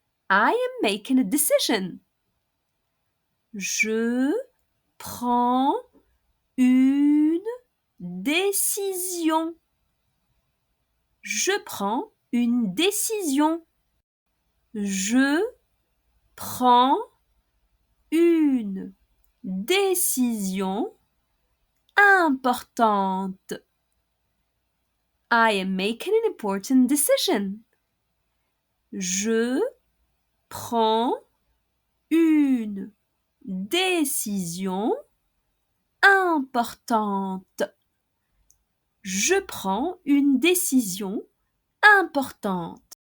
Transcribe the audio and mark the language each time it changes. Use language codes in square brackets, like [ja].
[en] I am making a decision. [fr] Je prends une décision. Je prends une décision. Je prends une décision importante. [en] I am making an important decision. [fr] Je prends une décision importante. Je prends une décision importante.